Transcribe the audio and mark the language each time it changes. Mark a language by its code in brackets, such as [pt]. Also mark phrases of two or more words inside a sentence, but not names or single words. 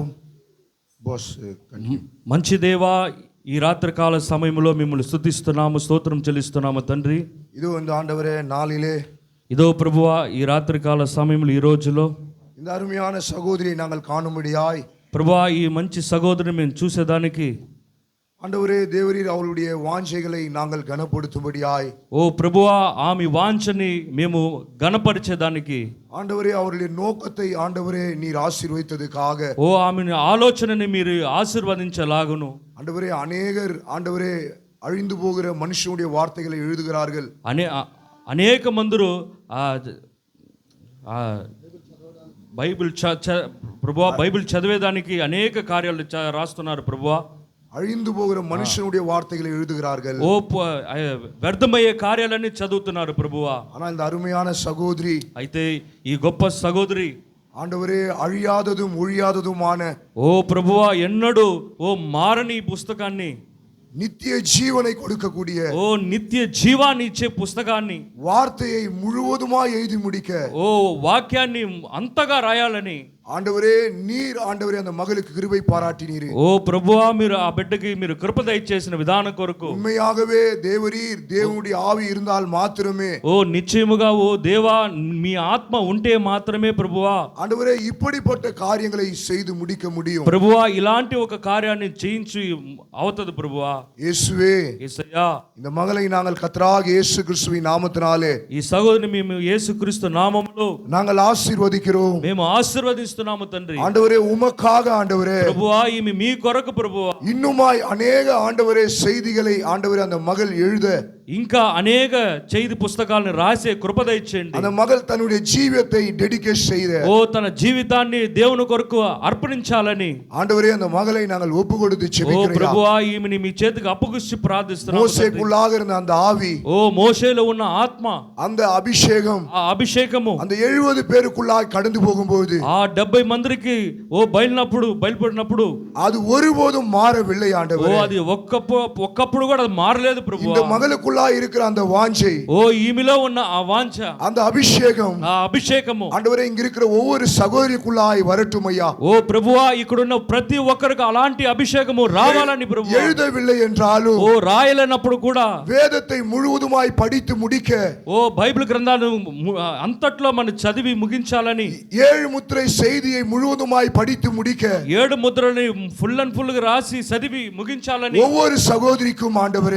[te] బాస్ మంచి దేవా, ఈ రాత్రికాల సమయంలో మిమ్మల్ని స్తుతిస్తున్నాము, స్తోత్రం చెల్లిస్తున్నాము తండ్రి. [ta] ఇది இந்த ஆண்டவரே நாளிலே, [te] இதோ ప్రభువా ఈ రాత్రికాల సమయంలో ఈ రోజులో [ta] இந்த அருமையான சகோதரி நாங்கள் காணும்படியாய் [te] ప్రభువా ఈ మంచి సహోదరిని మేము చూసేదానికి [ta] ஆண்டவரே தேவரீர் அவருடைய வாஞ்சைகளை நாங்கள் கனப்படுத்தும்படியாய் [te] ఓ ప్రభువా ఆమె వాంఛని మేము గణపరిచేదానికి [ta] ஆண்டவரே அவருடைய நோக்கத்தை ஆண்டவரே நீர் ஆசீர்வதித்ததுக்காக [te] ఓ ఆమె ఆలోచనని మీరు ఆశీర్వదించలాగును [ta] ஆண்டவரே அநேகர் ஆண்டவரே அழிந்து போகிற மனுஷனுடைய வார்த்தைகளை எழுதுகிறார்கள் [te] అనేక మందురు బైబిల్ ప్రభువా బైబిల్ చదివేదానికి అనేక కార్యాలు రాస్తున్నారు ప్రభువా [ta] அழிந்து போகிற மனுஷனுடைய வார்த்தைகளை எழுதுகிறார்கள் [te] ఓ వ్యర్థమయ్యే కార్యాలన్నీ చదువుతున్నారు ప్రభువా [ta] ஆனா இந்த அருமையான சகோதரி [te] అయితే ఈ గొప్ప సహోదరి [ta] ஆண்டவரே அழியாததும் ஒழியாததுமான [te] ఓ ప్రభువా ఎన్నడూ ఓ మారని ఈ పుస్తకాన్ని [ta] நித்திய ஜீவனை கொடுக்கக்கூடிய [te] ఓ నిత్య జీవాన్ని ఇచ్చే పుస్తకాన్ని [ta] வார்த்தையை முழுவதுமாய் எழுதி முடிக்க [te] ఓ వాక్యాన్ని అంతగా రాయాలని [ta] ஆண்டவரே நீர் ஆண்டவரே அந்த மகளுக்கு கிருபை பாராட்டினீர் [te] ఓ ప్రభువా మీరు ఆ బిడ్డకి మీరు కృప దయచేసిన విధానం కొరకు [ta] உண்மையாகவே தேவரீர் தேவனுடைய ஆவி இருந்தால் மாத்திரமே [te] ఓ నిశ్చయముగా ఓ దేవా మీ ఆత్మ ఉంటే మాత్రమే ప్రభువా [ta] ஆண்டவரே இப்படிப்பட்ட காரியங்களை செய்து முடிக்க முடியும் [te] ప్రభువా ఇలాంటి ఒక కార్యాన్ని చేయించి అవుతది ప్రభువా [ta] இயேசுவே [te] యేసయ్యా [ta] இந்த மகளை நாங்கள் கர்த்தராகிய இயேசு கிறிஸ்துவின் நாமத்தினாலே [te] ఈ సహోదరిని మేము యేసుక్రీస్తు నామములో [ta] நாங்கள் ஆசீர்வதிக்கிறோம் [te] మేము ఆశీర్వదిస్తున్నాము తండ్రి [ta] ஆண்டவரே உமக்காக ஆண்டவரே [te] ప్రభువా ఈమె మీ కొరకు ప్రభువా [ta] இன்னுமாய் அநேக ஆண்டவரே செய்திகளை ஆண்டவரே அந்த மகள் எழுத [te] ఇంకా అనేక చేతి పుస్తకాలను రాసే కృప దయచేయండి [ta] அந்த மகள் தன்னுடைய ஜீவியத்தை டெடிகேட் செய்த [te] ఓ తన జీవితాన్ని దేవుని కొరకు అర్పణించాలని [ta] ஆண்டவரே அந்த மகளை நாங்கள் ஒப்பு கொடுத்து ఓ ஜெபிக்கிறோம் [te] ప్రభువా ఈమెని మీ చేతికి అప్పగిస్తూ ప్రార్థిస్తున్నాము తండ్రి. [ta] மோசேக்குள்ளாக இருந்த அந்த ஆவி [te] ఓ మోషేలో ఉన్న ఆత్మ [ta] அந்த అభిషేகம் [te] ఆ అభిషేకము [ta] அந்த 70 பேருக்குள்ளாய் கடந்து போகும்போது [te] ఆ 70 మందికి ఓ బయలుపడినప్పుడు [ta] அது ஒருபோதும் மாறவில்லை ఓ ஆண்டவரே [te] అది ఒక్కప్పుడు కూడా అది మారలేదు ప్రభు [ta] இந்த மகளுக்குள்ளாய் இருக்கிற அந்த வாஞ்சை [te] ఓ ఈమెలో ఉన్న ఆ వాంఛ [ta] அந்த அபிஷேகம் [te] ఆ అభిషేకము [ta] ஆண்டவரே இங்க இருக்கிற ஒவ்வொரு சகோதரிக்குள்ளாய் வரட்டும் ஐயா [te] ఓ ప్రభువా ఇక్కడున్న ప్రతి ఒక్కరికి అలాంటి అభిషేకము రావాలని ప్రభు [ta] எழுதவில்லை என்றாலும் [te] ఓ రాయలేనప్పుడు కూడా [ta] வேதத்தை முழுவதுமாய் படித்து முடிக்க [te] ఓ బైబిల్ గ్రంథాలు అంతట్లో మనం చదివి ముగించాలని [ta] 7 முத்திரை செய்தியை முழுவதுமாய் படித்து முடிக்க [te] 7 ముద్రల్ని [en] full and full [te] గా రాసి చదివి ముగించాలని [ta] ஒவ்வொரு சகோதரிக்கும் ஆண்டவரே